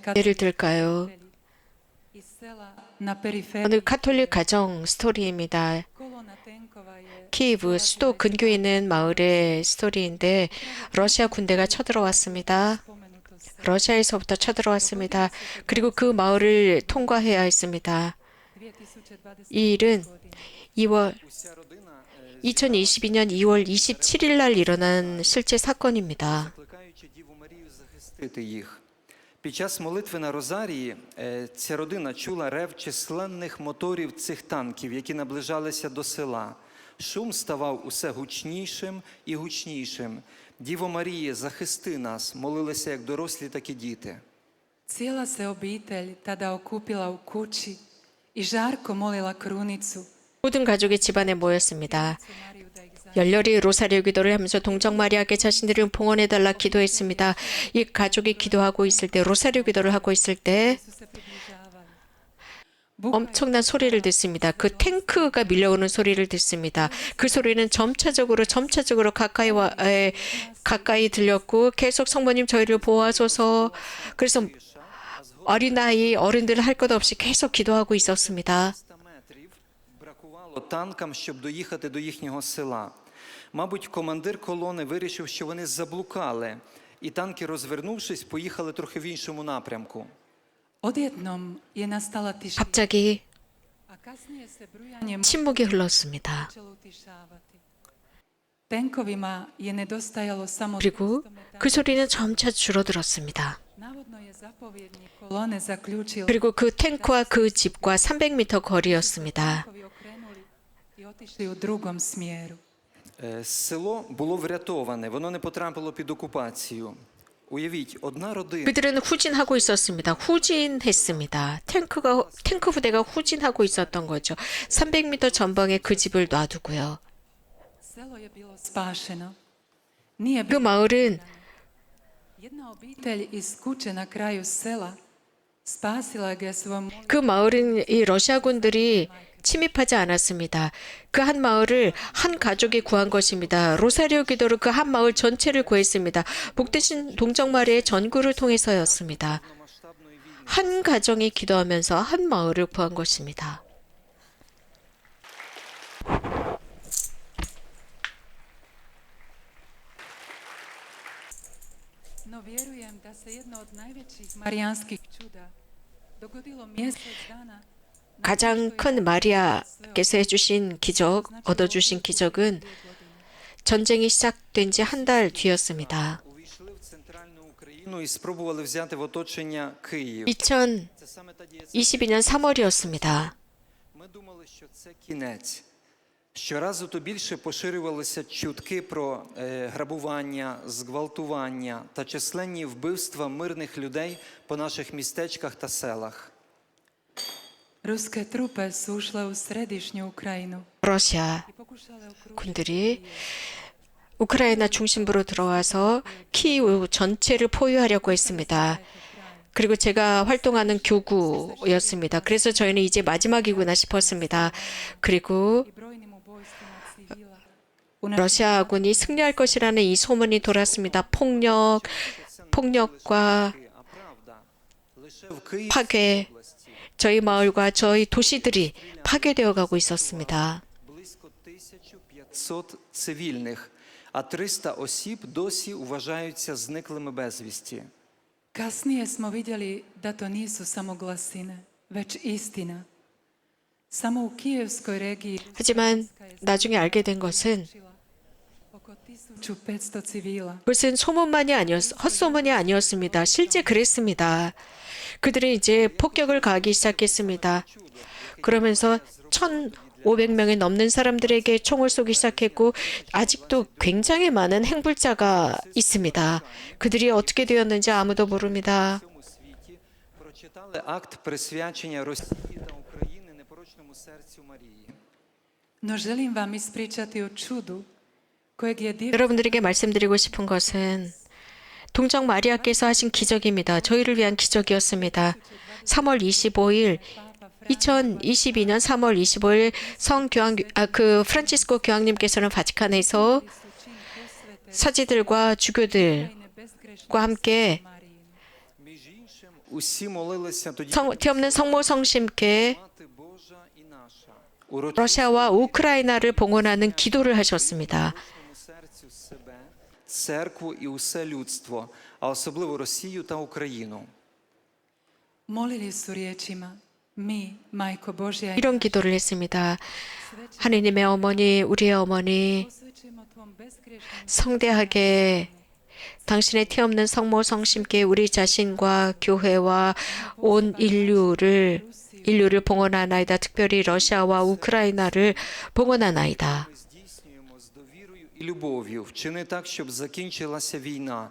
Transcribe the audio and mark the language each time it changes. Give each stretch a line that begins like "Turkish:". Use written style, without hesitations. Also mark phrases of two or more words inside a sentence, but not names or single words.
Korean: 예를 들까요?
Croatian: iz sela na periférii.
Korean: 오늘 카톨릭 가정 스토리입니다.
Croatian: Kolona tenkova je
Korean: 키이브 수도 근교에 있는 마을의 스토리인데 러시아 군대가 쳐들어왔습니다.
Croatian: spomenuto selo.
Korean: 러시아에서부터 쳐들어왔습니다. 그리고 그 마을을 통과해야 했습니다. 2020 이 일은 2월
Ukrainian: Уся родина,
Korean: 2022년 2월 27일 날 일어난 실제 사건입니다.
Ukrainian: закликаючи Діву Марію захистити їх. Під час молитви на Розарії ця родина чула рев численних моторів цих танків, які наближалися до села. Шум ставав усе гучнішим і гучнішим. Діво Маріє, захисти нас, молилися як дорослі, так і діти.
Croatian: Cijela se obitelj tada okupila u kući i žarko molila krunicu.
Korean: 모든 가족이 집안에 모였습니다.
Croatian: Mariju da ih zaštiti.
Korean: 열렬히 로사리오 기도를 하면서 동정 마리아께 자신들을 봉헌해달라 기도했습니다. 이 가족이 기도하고 있을 때, 로사리오 기도를 하고 있을 때
Croatian: Su se približavali.
Korean: 엄청난 소리를 듣습니다. 그 탱크가 밀려오는 소리를 듣습니다. 그 소리는 점차적으로 가까이 들렸고 계속 성모님 저희를 보호하소서. 그래서 어린아이, 어른들 할 것 없이 계속 기도하고 있었습니다.
Ukrainian: 300 метрів бракувало танкам, щоб доїхати до їхнього села. Мабуть, командир колони вирішив, що вони заблукали, і танки, розвернувшись, поїхали трохи в іншому напрямку.
Croatian: Odjednom je nastala tišina,
Korean: 갑자기
Croatian: a kasnije se brujanje
Korean: 침묵이 흘렀습니다.
Croatian: počelo utišavati. Tenkovima je nedostajalo samo
Korean: 그리고
Croatian: 200 metara.
Korean: 그 소리는 점차 줄어들었습니다.
Croatian: Navodno je zapovjednik kolone zaključio
Korean: 그리고 그 탱크와 그 집과 300m 거리였습니다.
Croatian: tenkovi okrenuli i otišli u drugom smjeru.
Ukrainian: Село було врятоване, воно не потрапило під окупацію. Уявіть, одна родина
Korean: 그들은 후진하고 있었습니다. 후진했습니다. 탱크 부대가 후진하고 있었던 거죠. 300m 전방에 그 집을 놔두고요.
Croatian: selo je bilo spašeno. Nije
Korean: 그
Croatian: bilo
Korean: 마을은
Croatian: jedna obitelj iz kuće na kraju sela spasila ga svojom
Korean: 그 마을은 이 러시아군들이 침입하지 않았습니다. 그 한 마을을 한 가족이 구한 것입니다. 로사리오 기도로 그 한 마을 전체를 구했습니다. 복되신 동정 마리아의 전구를 통해서였습니다. 한 가정이 기도하면서 한 마을을 구한 것입니다.
Croatian: No vjerujem da se jedno od najvećih marijanskih čuda dogodilo mjesec dana
Korean: 가장 큰 마리아께서 해주신 기적, 얻어주신 기적은 전쟁이 시작된 지 한 달 뒤였습니다.
Ukrainian: Увійшли в центральну Україну і спробували взяти в оточення Київ.
Korean: 2022년
Ukrainian: Це саме та дієцезія.
Korean: 3월이었습니다.
Ukrainian: Ми думали, що це кінець. Щоразу то більше поширювалися чутки про грабування, зґвалтування та численні вбивства мирних людей по наших містечках та селах.
Croatian: ruske trupe su ušle u središnju Ukrajinu
Korean: 러시아
Croatian: i pokušale okružiti
Korean: 군들이 우크라이나 중심부로 들어와서 키이우 전체를 포위하려고 했습니다. 그리고 제가 활동하는 교구였습니다. 그래서 저희는 이제 마지막이구나 싶었습니다. 그리고
Croatian: i brojnim ubojstvima civila. U
Korean: 러시아군이 승리할 것이라는 이 소문이 돌았습니다. 폭력과
Ukrainian: А правда, лише в Київській
Korean: 파괴,
Ukrainian: області
Korean: 저희 마을과 저희 도시들이 파괴되어 가고 있었습니다.
Ukrainian: близько 1500 цивільних, а 300 осіб досі вважаються зниклими безвісті.
Croatian: Kasnije smo vidjeli da to nisu samo glasine, već istina. Samo u Kijevskoj regiji
Korean: 하지만 나중에 알게 된 것은
Croatian: oko 1500 civila.
Korean: 그것은 헛소문이 아니었습니다. 실제 그랬습니다. 그들은 이제 폭격을 가하기 시작했습니다. 그러면서 1,500명이 넘는 사람들에게 총을 쏘기 시작했고 아직도 굉장히 많은 행불자가 있습니다. 그들이 어떻게 되었는지 아무도 모릅니다.
Ukrainian: У всьому світі прочитали акт присвячення Росії та України непорочному серцю Марії.
Croatian: No želim vam ispričati o čudu kojeg je div
Korean: 여러분들에게 말씀드리고 싶은 것은 동정 마리아께서 하신 기적입니다. 저희를 위한 기적이었습니다. 3월 25일 2022년 3월 25일 프란치스코 교황님께서는 바티칸에서 사제들과 주교들과 함께
Ukrainian: Між іншим, усі молилися тоді
Korean: 티 없는 성모 성심께
Ukrainian: Мати Божа і наша.
Korean: 러시아와 우크라이나를 봉헌하는 기도를 하셨습니다.
Ukrainian: Урочному серцю себе, церкву і усе людство, а особливо Росію та Україну.
Croatian: molili su riječima: Mi, Majko Božja,
Korean: 이런 기도를 했습니다. 하느님의 어머니, 우리의 어머니,
Croatian: posvećujemo tvom bezgrešnom
Korean: 성대하게 당신의 티 없는 성모 성심께 우리 자신과 교회와 온 인류를 봉헌하나이다. 특별히 러시아와 우크라이나를 봉헌하나이다.
Ukrainian: Ми здійснюємо з довірою і любов'ю. Вчини так, щоб закінчилася війна.